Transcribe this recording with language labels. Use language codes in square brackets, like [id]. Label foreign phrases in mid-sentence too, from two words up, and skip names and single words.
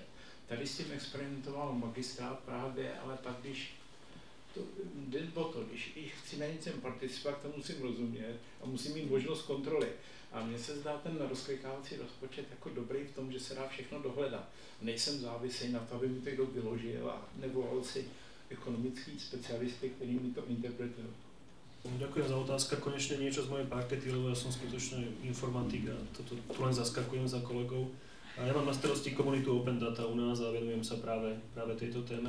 [cs] Tady s tím experimentoval magistrát Praha 2, ale pak když když chci na něčem participovat, to musím rozumět a musím mít možnost kontroly. A mně se zdá ten rozklikávací rozpočet jako dobrý v tom, že se dá všechno dohledat. Nejsem závislý na to, aby mi to kdo vyložil a nevolal si ekonomický specialisty, [sk] ktorí mi to interpretujú. Ďakujem za otázka. Konečne niečo z mojej parkety, lebo ja som skutočne informatik a toto tu len zaskakujem za kolegov. A ja mám na starosti komunitu [en] Open Data [sk] u nás a venujem sa práve tejto téme.